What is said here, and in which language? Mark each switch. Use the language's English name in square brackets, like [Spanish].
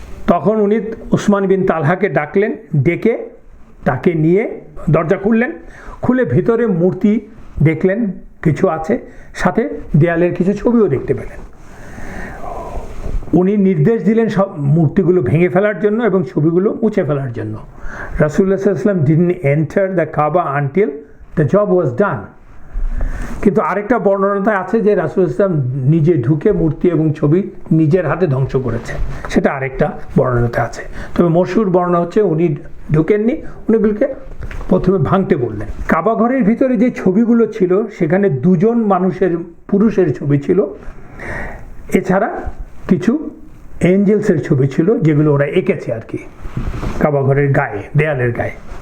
[Bangla] তখন উনি উসমান বিন তালহাকে ডাকলেন, ডেকে তাকে নিয়ে দরজা খুললেন। খুলে ভিতরে মূর্তি দেখলেন কিছু আছে, সাথে দেয়ালের কিছু ছবিও দেখতে পেলেন। উনি নির্দেশ দিলেন সব মূর্তিগুলো ভেঙে ফেলার জন্য এবং ছবিগুলো মুছে ফেলার জন্য। [English] রাসূলুল্লাহ সাল্লাল্লাহু আলাইহি ওয়াসাল্লাম didn't enter the Kaaba until the job was done. [Bangla] কিন্তু আরেকটা বর্ণনাতে আছে যে রাসূল ইসলাম নিজে ঢুকে মূর্তি এবং ছবি নিজের হাতে ধ্বংস করেছে, সেটা আরেকটা বর্ণনাতে আছে। তবে মশহুর বর্ণনা হচ্ছে উনি ঢুকেননি, উনি বিলকে প্রথমে ভাঙতে বললেন। কাবা ঘরের ভিতরে যে ছবিগুলো ছিল সেখানে দুজন পুরুষের ছবি ছিল, এছাড়া কিছু এঞ্জেলসের ছবি ছিল যেগুলো ওরা এঁকেছে আর কি কাবা ঘরের গায়ে, দেয়ালের গায়ে।